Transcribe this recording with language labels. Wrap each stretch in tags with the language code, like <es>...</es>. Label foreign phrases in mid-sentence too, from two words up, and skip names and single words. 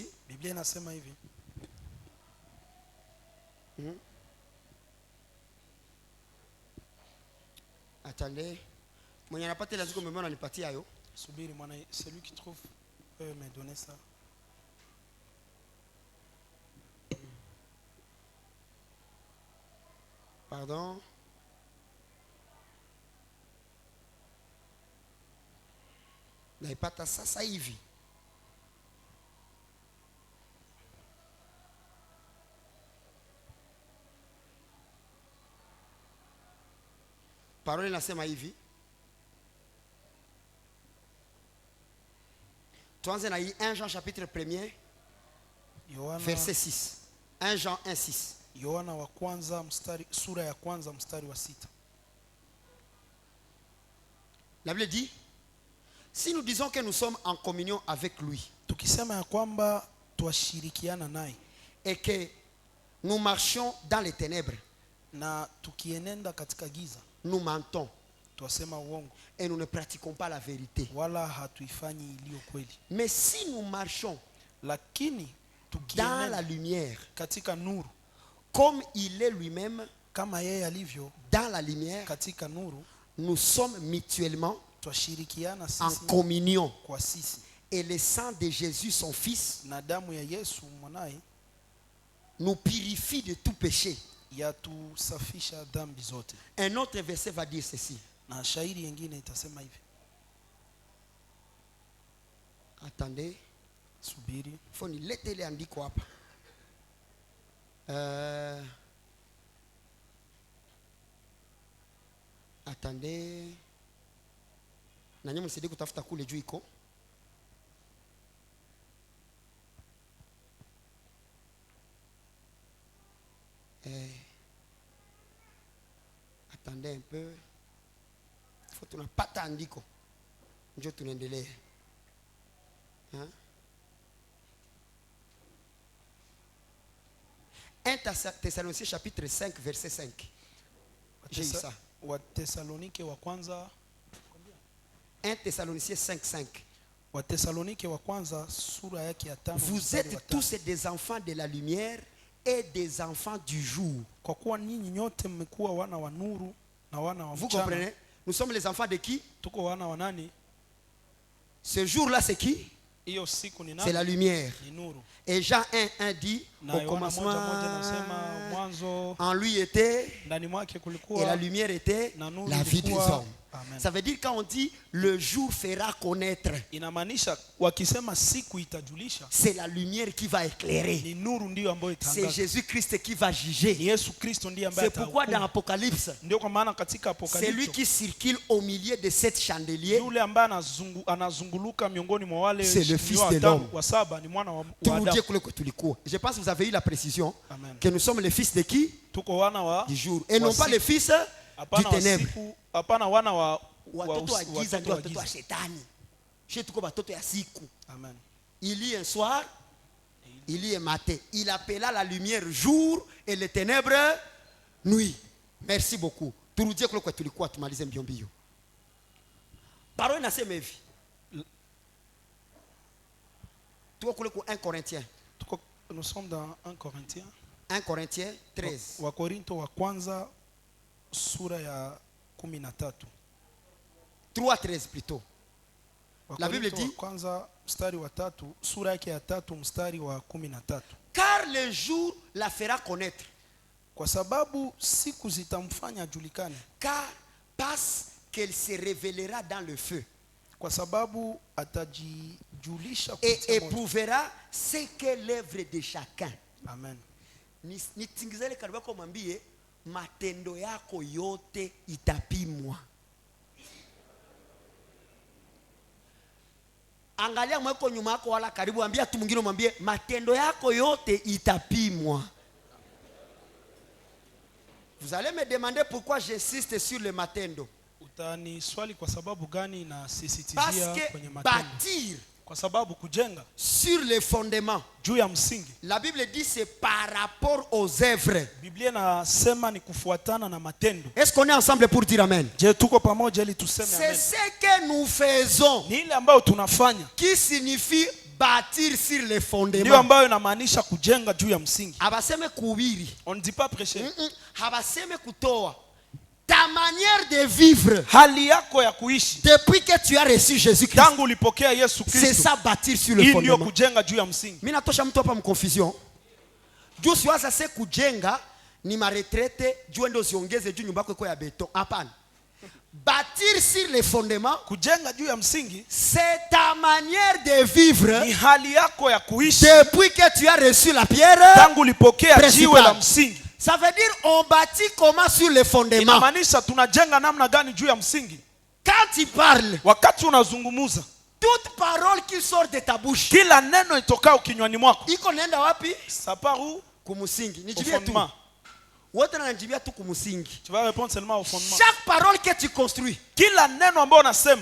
<sw>Biblia inasema hivi.</sw> <fr>Attendez.</fr> <sw>Mwenye anapata ile andiko mmeona nipatia hayo. Subiri mwana,</sw> <fr>celui qui trouve peut me donner ça. Pardon.</fr> <sw>Naipata sasa hivi. Parole inasema hivi. Tuanze na hii 1 Jean</sw> <fr>chapitre 1er verset 6.</fr> <sw>1 Jean 1:6. Yohana wa kwanza mstari, sura ya kwanza mstari wa 6.</sw> <fr>La Bible dit, si nous disons que nous sommes en communion avec lui,</fr> <sw>Tukisema ya kwamba twashirikiana naye</sw> <fr>et que nous marchions dans les ténèbres,</fr> <sw>na tukienenda katika giza,</sw> <fr>nous mentons</fr> <sw>twasema uongo</sw> <fr>et nous ne pratiquons pas la vérité.</fr> <sw>wala hatuifanyi iliyo kweli.</sw> <fr>Mais si nous marchons</fr> <sw>Lakini</sw> <fr>dans la</fr> <sw>tukienenda</sw> <fr>lumière,</fr> <sw>katika nuru</sw> <fr>comme il est lui-même</fr> <sw>kama yeye alivyo</sw> <fr>dans la lumière,</fr> <sw>katika nuru,</sw> <fr>nous sommes mutuellement</fr> <sw>twashirikiana</sw> <fr>en</fr> <sw>sisi</sw> <fr>communion.</fr> <sw>kwa sisi,</sw> <fr>Et le sang de Jésus, son Fils,</fr> <sw>na damu ya Yesu mwanaye</sw> <fr>nous purifie de tout péché.</fr> <sw>yatusafisha dhambi zote.</sw> <fr>Un autre verset va dire ceci.</fr> <sw>Na shairi nyingine itasema hivi.</sw> <fr>Attendez.</fr> <sw>Subiri. Faut nilete ile andiko hapa.</sw> <fr>Attendez.</fr> <sw>Na nyinyi msidie kutafuta kule juu iko.</sw> <fr>Attendez un peu.</fr> <sw>Faut tunapata andiko. Njoo tunaendelea.</sw> <fr>Hein? 1 Thessaloniciens chapitre 5 verset 5. J'ai eu ça.</fr> <sw>Wathesalonike wa kwanza</sw> <fr>1 Thessaloniciens 5 5.</fr> <sw>Wathesalonike wa kwanza sura yake ya 5.</sw> <fr>Vous êtes tous des enfants de la lumière et des enfants du jour.</fr> <sw>Kwa kuwa ninyi nyote mmekuwa wana wa nuru na wana wa</sw> <fr>Vous</fr> <sw>mchana.</sw> <fr>comprenez? Nous sommes les enfants de qui?</fr> <sw>Tuko wana wa nani?</sw> <fr>Ce jour-là c'est qui?</fr> <sw>Hiyo siku ni</sw> <fr>C'est</fr> <sw>nani?</sw> <fr>la lumière.</fr> <sw>Ni nuru.</sw> <fr>Et Jean 1 dit</fr> <sw>Na</sw> <fr>au</fr> <sw>Yohana moja nasema</sw> <fr>commencement</fr> <sw>mwanzo</sw> <fr>en lui était</fr> <sw>ndani mwake</sw> <fr>et la</fr> <sw>kulikuwa</sw> <fr>lumière était</fr> <sw>na nuru</sw> <fr>la vie des</fr> <sw>ilikuwa.</sw> <fr>hommes. Amen. Ça veut dire quand on dit le jour fera connaître,</fr> <sw>Inamaanisha wakisema siku itajulisha,</sw> <fr>c'est la lumière qui va éclairer.</fr> <sw>ni nuru ndiyo ambayo</sw> <fr>C'est</fr> <sw>itangaza.</sw> <fr>Jésus-Christ qui va</fr> <sw>Ni juger. Yesu Kristo ndiye ambaye</sw> <fr>C'est pourquoi dans</fr> <sw>atahukumu.</sw> <fr>Apocalypse,</fr> <sw>Ndio kwa maana katika</sw> <fr>c'est lui</fr> <sw>Apokalipto</sw> <fr>qui circule au milieu de sept chandeliers.</fr> <sw>yule ambaye anazunguluka miongoni mwa wale</sw> <fr>C'est le Fils</fr> <sw>wa</sw> <fr>de</fr> <sw>tano,</sw> <fr>l'homme.</fr> <sw>wa saba ni mwana wa Turudie Adamu. kule kwetu tulikuwa.</sw> <fr>Je pense que vous avez eu la précision Amen. que nous sommes les fils de qui?</fr> <sw>Tuko wana wa</sw> <fr>Du jour. Et non</fr> <sw>wa</sw> <fr>pas</fr> <sw>siku.</sw> <fr>les fils du</fr> <sw>Hapana wa</sw> <fr>ténèbre.</fr> <sw>siku, hapana wana wa Watoto wa giza watoto ndio wa watoto wa giza. shetani. Chez tuko watoto ya siku. Amen.</sw> <fr>Il y a un soir, il y a un matin. Il appela la lumière jour et les ténèbres nuit. Merci beaucoup.</fr> <sw>Turudie kule kwetu tulikuwa tumalize mbio mbio. Parole inasema hivi. Tuko kule kwa 1 Corinthiens.</sw> <fr>Nous sommes dans 1 Corinthiens. 1 Corinthiens 13.</fr> <sw>Wa Korinto wa kwanza sura ya 13.</sw> <fr>3:13 plutôt. La Bible</fr> <sw>Wakorintho wa</sw> <fr>dit,</fr> <sw>kwanza mstari wa 3, sura yake ya 3 mstari wa 13.</sw> <fr>car le jour la fera connaître.</fr> <sw>Kwa sababu siku zitamfanya ajulikane,</sw> <fr>Car parce qu'elle se révélera dans le feu</fr> <sw>kwa sababu atajijulisha</sw> <fr>et</fr> <sw>kupitia moto.</sw> <fr>éprouvera ce qu'est l'œuvre de chacun. Amen.</fr> <sw>Nitingizele karibu kwa mwambie matendo yako yote itapimwa. Angalia mweko nyuma yako wala karibu, ambia tu mwingine, mwambie matendo yako yote itapimwa.</sw> <fr>Vous allez me demander pourquoi j'insiste sur le matendo.</fr> <sw>Utani swali kwa sababu gani na</sw> <fr>Parce</fr> <sw>sisitizia</sw> <fr>que</fr> <sw>kwenye matendo?</sw> <fr>bâtir</fr> <sw>Kwa sababu kujenga</sw> <fr>sur les fondements,</fr> <sw>juu ya msingi,</sw> <fr>la Bible dit c'est par rapport aux œuvres.</fr> <sw>Biblia inasema ni kufuatana na matendo.</sw> <fr>Est-ce qu'on est ensemble pour dire amen?</fr> <sw>Je, tuko pamoja ili tuseme</sw> <fr>C'est</fr> <sw>amen?</sw> <fr>ce que nous faisons</fr> <sw>Ni ile ambayo tunafanya</sw> <fr>qui signifie bâtir sur les</fr> <sw>ndio</sw> <fr>fondements.</fr> <sw>ambayo inamaanisha kujenga juu ya msingi. Abaseme kuhubiri,</sw> <fr>On ne dit pas prêcher.</fr> <sw>habaseme kutoa.</sw> <fr>Ta manière de vivre</fr> <sw>Hali yako ya kuishi</sw> <fr>depuis que tu as reçu Jésus-Christ,</fr> <sw>tangu ulipokea Yesu</sw> <fr>c'est</fr> <sw>Kristo,</sw> <fr>ça bâtir sur le</fr> <sw>hii ndio</sw> <fr>fondement.</fr> <sw>kujenga juu ya msingi. Mimi natosha mtu hapa mconfusion. Juu siwaza se kujenga ni maretrete, juu ndio ziongeze juu nyumba yako iko ya beton. Hapana.</sw> <fr>Bâtir sur les fondements,</fr> <sw>Kujenga juu ya msingi</sw> <fr>c'est ta manière de vivre</fr> <sw>ni hali yako ya kuishi</sw> <fr>depuis que tu as reçu la pierre.</fr> <sw>tangu ulipokea</sw> <fr>Principal.</fr> <sw>jiwe la msingi.</sw> <fr>Ça veut dire on bâtit comment sur les fondements.</fr> <sw>Inamaanisha tunajenga namna gani juu ya msingi.</sw> <fr>Quand tu parles,</fr> <sw>Wakati unazungumuza,</sw> <fr>toute parole qui sort de ta bouche,</fr> <sw>kila neno itokao kinywani mwako, iko naenda wapi?</sw> <fr>ça part où?</fr> <sw>Kumusingi.</sw> <fr>Au</fr> <sw>Nijibie tu.</sw> <fr>fondement.</fr> <sw>Wote nanijibia tu kumusingi.</sw> <fr>Tu vas répondre seulement au fondement. Chaque parole que tu construis,</fr> <sw>Kila neno ambao unasema,</sw>